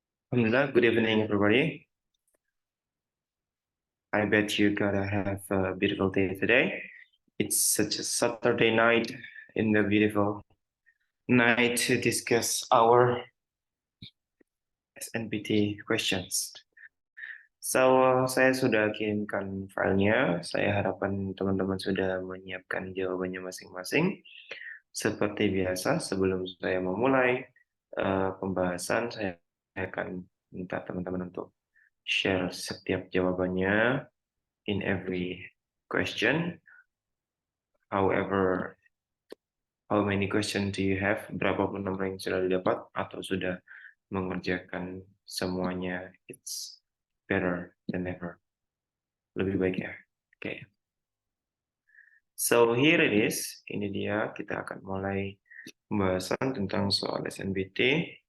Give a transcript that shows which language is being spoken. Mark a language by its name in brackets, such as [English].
[English] Alhamdulillah, good evening everybody. I bet you gotta have a beautiful day today. It's such a Saturday night in the beautiful night to discuss our SNPT questions. [Indonesian] So, saya sudah kirimkan filenya. Saya harapkan teman-teman sudah menyiapkan jawabannya masing-masing. Seperti biasa, sebelum saya memulai pembahasan, saya akan minta teman-teman untuk share setiap jawabannya [English] in every question. However, how many question do you have? [Indonesian] Berapa nomor yang sudah didapat atau sudah mengerjakan semuanya? [English] It's better than ever. [Indonesian] Lebih baik ya. [English] Oke. So here it is. [Indonesian] Ini dia, kita akan mulai pembahasan tentang soal SNBT.